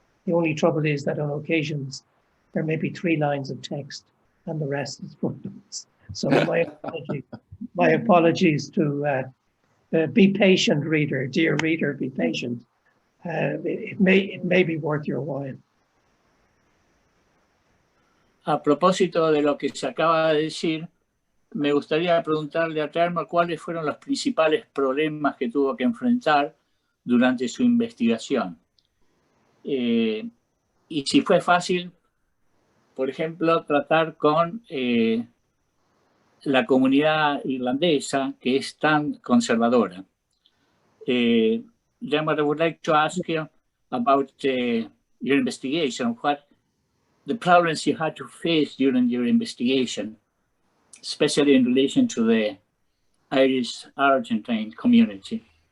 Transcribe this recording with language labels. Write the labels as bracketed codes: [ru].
[en] The only trouble is that on occasions there may be 3 lines of text and the rest is footnotes. So my apologies to be patient, reader. Dear reader, be patient. It may be worth your while. [es] A propósito de lo que se acaba de decir, me gustaría preguntarle a Dermot cuáles fueron los principales problemas que tuvo que enfrentar durante su investigación. Y si fue fácil, por ejemplo, tratar con la comunidad irlandesa, que es tan conservadora. [en] Dermot, I would like to ask you about your investigation, what the problems you had to face during your investigation, especially in relation to the Irish Argentine community.